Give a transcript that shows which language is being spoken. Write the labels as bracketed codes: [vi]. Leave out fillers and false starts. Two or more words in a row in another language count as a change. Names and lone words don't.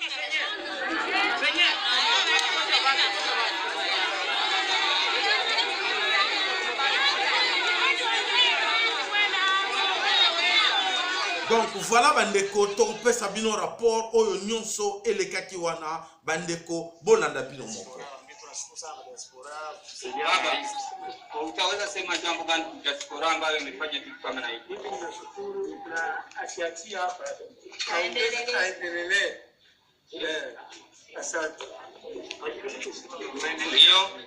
[fr] Donc voilà [ln] bandeko tope sabino rapport oyo nyonso elekaki wana bandeko bolanda bino moko. [sw] Utaweza sema jambo gani diaspora ambayo imefanya kitu kama na hiki? Akiachia hapa aendelee. Asante. Ndio.